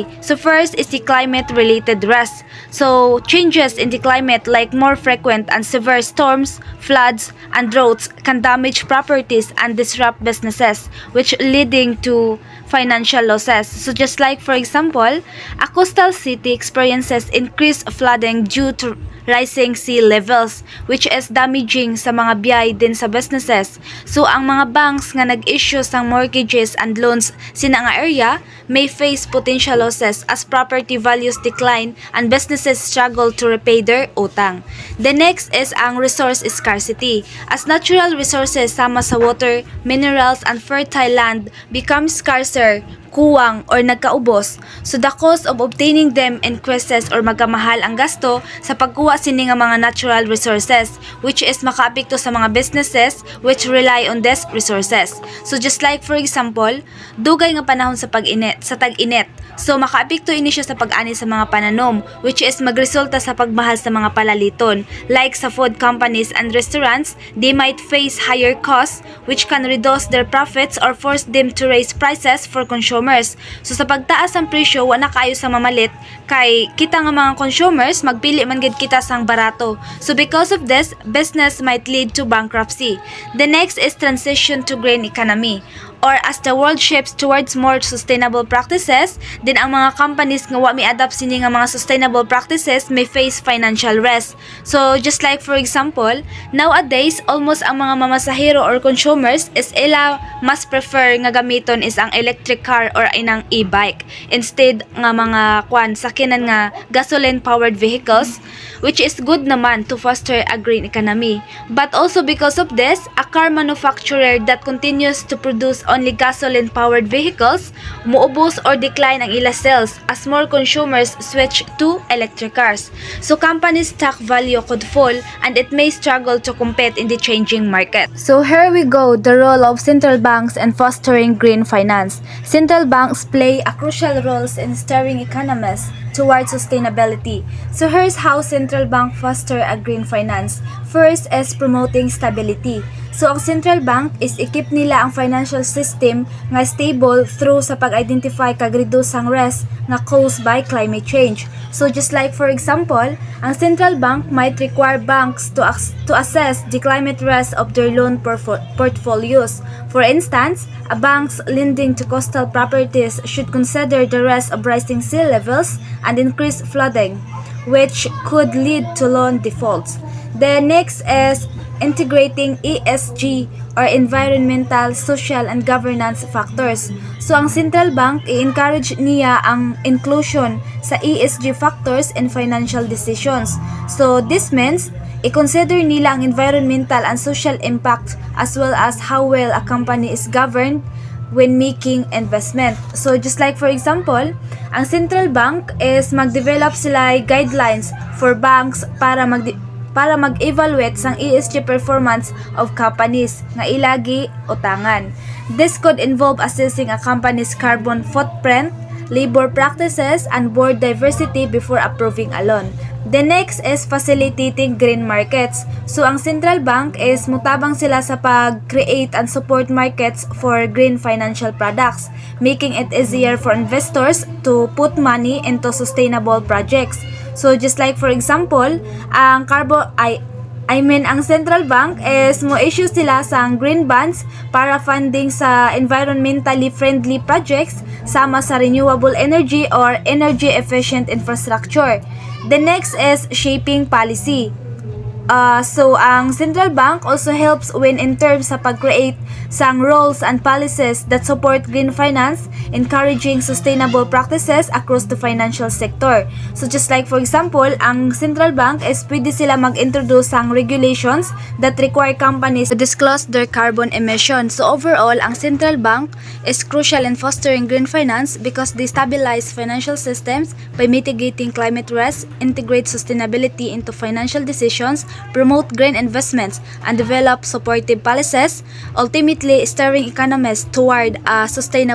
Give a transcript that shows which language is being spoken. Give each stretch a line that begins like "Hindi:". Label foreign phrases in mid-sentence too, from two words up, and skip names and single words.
English: So first is the climate related risks. So changes in the climate like more frequent and severe storms, floods, and droughts can damage properties and disrupt businesses, which leading to financial losses. So just like for example, a coastal city experiences increased flooding due to rising sea levels, which is damaging
Hiligaynon: sa mga biyay din sa
English: businesses. So
Hiligaynon: ang mga
English: banks
Hiligaynon: nga nag-issue sang
English: mortgages and loans
Hiligaynon: sina nga
English: area may face potential losses as property values decline and businesses struggle to repay their utang. The next is ang resource scarcity. As natural resources
Hiligaynon: sama sa
English: water, minerals, and fertile land become scarcer, kuwang, or nagkaubos, so the cost of obtaining them increases or
Hiligaynon: magamahal ang gasto sa pagkuha sini nga mga
English: natural resources, which is
Hiligaynon: makaapekto sa mga
English: businesses which rely on these resources. So just like for example,
Hiligaynon: dugay nga panahon sa tag-init, so makaapekto ini siya sa pag-ani sa mga pananom,
English: which is
Hiligaynon: magresulta sa pagmahal sa mga palaliton.
English: Like sa food companies and restaurants, they might face higher costs which can reduce their profits or force them to raise prices for consumers.
Hiligaynon: So sa pagtaas ang presyo, wala kayo sa mamalit kay kita nga mga consumers magpili man gid kita sang barato.
English: So because of this, business might lead to bankruptcy. The next is transition to green economy. Or as the world shifts towards more sustainable practices, then
Hiligaynon: ang mga
English: companies
Hiligaynon: nga wa mi-adapt sini nga mga
English: sustainable practices may face financial risk. So just like for example, nowadays almost
Hiligaynon: ang mga mamasahero
English: or consumers is
Hiligaynon: ila mas
English: prefer
Hiligaynon: nga gamiton
English: is ang electric electric car or inang e-bike. Instead
Hiligaynon: nga mga sakinan nga
English: gasoline-powered vehicles, which is good naman to foster a green economy. But also because of this, a car manufacturer that continues to produce only gasoline-powered vehicles, muubos or decline ang ila sales as more consumers switch to electric cars. So companies' stock value could fall and it may struggle to compete in the changing market. So here we go, the role of central banks in fostering green finance. Central banks play a crucial role in steering economies towards sustainability. So here's how central bank foster a green finance. First is promoting stability. So ang central bank is equip
Hiligaynon: nila ang
English: financial system nga stable through
Hiligaynon: sa pag-identify kag
English: reduce ang risk nga caused by climate change. So just like for example, ang central bank might require banks to assess the climate risk of their loan portfolios. For instance, a bank's lending to coastal properties should consider the risk of rising sea levels and increased flooding, which could lead to loan defaults. The next is integrating ESG or environmental, social, and governance factors. So ang central bank i-encourage
Hiligaynon: niya ang
English: inclusion sa ESG factors in financial decisions. So this means
Hiligaynon: i-consider nila ang
English: environmental and social impact as well as how well a company is governed when making investment. So just like for example, ang central bank is
Hiligaynon: mag-develop sila
English: guidelines for banks
Hiligaynon: para mag-evaluate sang
English: ESG performance of companies
Hiligaynon: nga ilagi utangan.
English: This could involve assessing a company's carbon footprint, labor practices, and board diversity before approving a loan. The next is facilitating green markets. So ang central bank is
Hiligaynon: mutabang sila sa pag-create
English: and support markets for green financial products, making it easier for investors to put money into sustainable projects. So just like for example,
Hiligaynon: ang ang
English: central bank is
Hiligaynon: mo-issue sila sa
English: green bonds para funding sa environmentally friendly projects
Hiligaynon: sama sa
English: renewable energy or energy efficient infrastructure. The next is shaping policy. So ang central bank also helps when in terms
Hiligaynon: sa pag-create sang
English: rules and policies that support green finance, encouraging sustainable practices across the financial sector. So just like for example, ang central bank is
Hiligaynon: pwede sila mag-introduce sang
English: regulations that require companies to disclose their carbon emissions. So overall, ang central bank is crucial in fostering green finance because they stabilize financial systems by mitigating climate risk, integrate sustainability into financial decisions, promote green investments, and develop supportive policies, ultimately steering economies toward a sustainable future.